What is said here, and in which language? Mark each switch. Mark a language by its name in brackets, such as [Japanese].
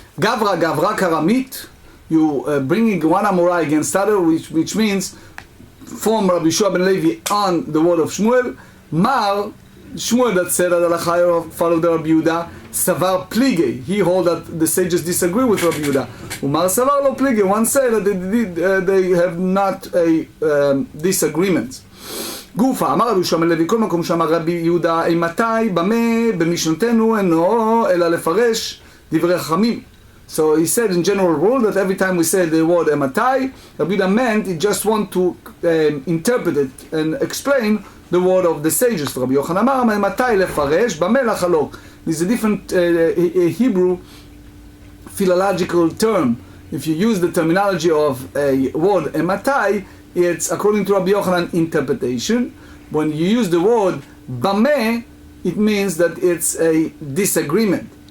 [Hebrew] Gavra karamit. [English] You bringing one amora against other, which means from Rabbi Yehoshua ben Levi on the word of Shmuel. Mar Shmuel that said that halacha followed the Rabbi Yehuda. [Hebrew] Savar plige. [English] He hold that the sages disagree with Rabbi Yehuda. [Hebrew] Umar savar lo plige. [English] One say that they have not a disagreement. [Hebrew] גופה, אמר רבי יהושע בן לוי, כל מקום שאמר רבי יהודה, אימתי, במה, במשנתנו, אינו, אלא לפרש דברי חכמים. [English] So he said in general rule that every time we say the word ematai, Rabbi Yehuda meant he just want to interpret it and explain the word of the sages. [Hebrew] Rabbi Yochanan אמר, ematai לפרש, במה לחלוק. [English] This is a different Hebrew philological term. If you use the terminology of a word ematai, it's according to Rabbi Yochanan interpretation. When you use the word bameh, it means that it's a disagreement.